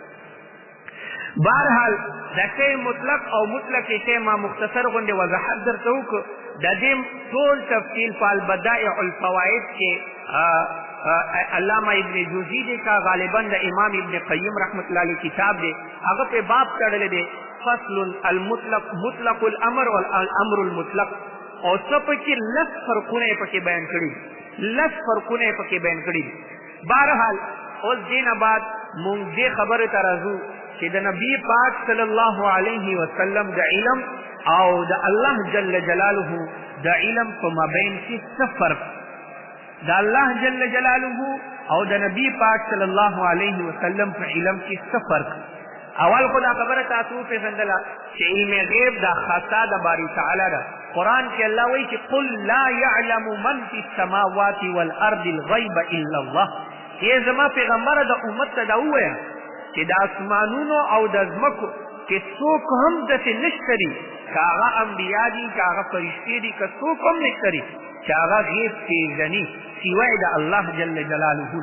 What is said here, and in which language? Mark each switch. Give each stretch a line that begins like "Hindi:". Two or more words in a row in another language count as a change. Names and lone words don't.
Pashto: بهرحال دا شی مطلق او مطلق شی ما مختصر غوندې وضاحت درته وکړو، د دې ټول تفصیل په البدائع الفوائد کې علامه ابن جوزی دی کا غالبا د امام ابن قیم
Arabic: رحمت الله علیه
Pashto: کتاب دی هغه په باب تړلی دی
Arabic: فصل المطلق مطلق الامر والامر المطلق،
Pashto: او څه پکې لس فرقونه یې پکې بیان کړي، لس فرقونه یې پکې بیان کړي. بهرحال اوس دې نه بعد مونږ دې خبرې ته راځو چې د نبي پاک
Arabic: صلی الله علیه وسلم
Pashto: د علم او د الله
Arabic: جل جلاله
Pashto: د علم په مابین کې څه فرق، د الله
Arabic: جل جلاله
Pashto: او د نبی پاک
Arabic: صلی الله علیه وسلم
Pashto: په علم کې څه فرق. اول خو دا خبره تاسو وپېژندله چې علم غیب دا خاصه د باری تعالی ده. قرآن کې الله وایي چې
Arabic: قل لا یعلم من فی السماوات والارض الغیب الا الله،
Pashto: ای زما پیغمبره د امت ته دا ووایه چې د اسمانونو او د ځمکو کې څوک هم داسې نشته دي که هغه انبیا دي که هغه فرشتې دي که څوک هم نشته دي چې هغه غیب پېژني سوای د الله
Arabic: جل جلاله
Pashto: نه.